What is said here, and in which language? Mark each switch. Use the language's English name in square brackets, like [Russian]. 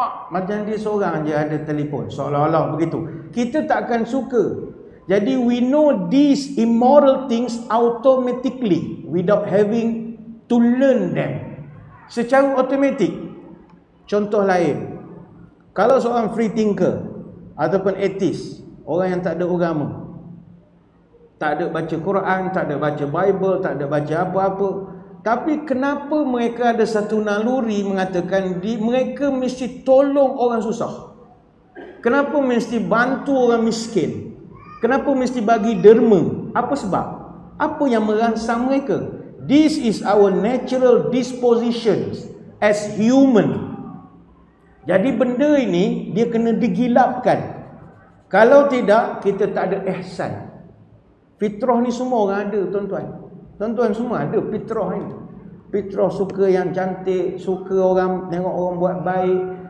[Malay] Macam dia seorang je ada telefon, seolah-olah begitu. Kita tak akan suka. Jadi [English] we know these immoral things automatically without having to learn them. [Malay] Secara automatik. Contoh lain, kalau seorang free thinker ataupun atheist, orang yang tak ada agama, tak ada baca Quran, tak ada baca Bible, tak ada baca apa-apa, tapi kenapa mereka ada satu naluri mengatakan mereka mesti tolong orang susah? Kenapa mesti bantu orang miskin? Kenapa mesti bagi derma? Apa sebab? Apa yang merangsang mereka? [English] This is our natural dispositions as human. [Malay] Jadi benda ini dia kena digilapkan. Kalau tidak, kita tak ada ihsan. Fitrah ni semua orang ada, tuan-tuan. Tuan-tuan semua ada fitrah ni. Fitrah suka yang cantik, suka orang tengok orang buat baik.